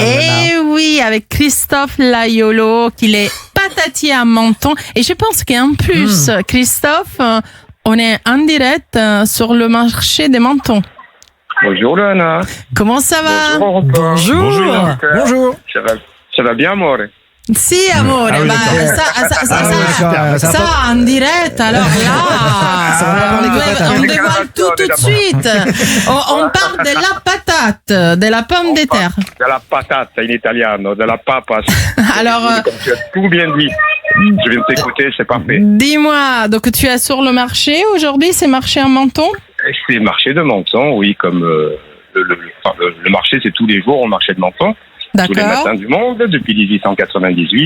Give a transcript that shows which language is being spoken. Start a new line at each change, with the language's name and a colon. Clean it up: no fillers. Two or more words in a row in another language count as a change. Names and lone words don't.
French: Et oui, avec Christophe Laiolo, qui est patatier à Menton. Et je pense qu'en plus, Christophe, on est en direct sur le marché des Mentons. Bonjour Luana. Comment ça va? Bonjour. Bonjour. Ça va bien, amore?
Italian: Si, amore,
French: Ah oui, ça, en direct, alors là, on dévoile tout de suite. On parle de la patate, de la pomme de terre. De la patate
Italian: in italiano,
French: de la papa. Alors, comme tu as tout bien dit. Je viens de t'écouter, c'est parfait. Dis-moi, donc tu es sur le marché aujourd'hui, c'est marché en Menton? C'est le marché de Menton, oui, comme le marché, c'est tous les jours au marché de Menton. Tous les matins du monde, depuis 1898.